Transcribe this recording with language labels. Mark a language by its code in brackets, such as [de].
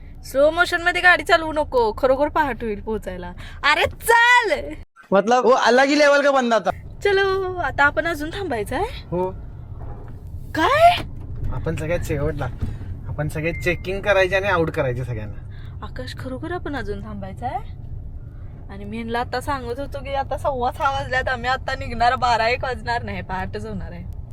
[mr] Slow motion मध्ये गाडी चालवू नको, खरोखर पहाट होईल पोहोचायला. अरे चल, [hi] मतलब वो अलग ही लेवल का बंदा था. [mr] चलो आता आपण अजून थांबायचं आहे. हो, काय आपण सगळ्यात शेवटला, आपण सगळे चेकिंग करायचे आणि आउट करायचे सगळ्यांना. आकाश, खरोखर आपण अजून थांबायचं आहे. आणि मी ह्यांना आता सांगत होतो की आता 6:15 वाजल्यात, आम्ही आता निघणार, 12-1 वाजणार नाही, पहाटच होणार आहे.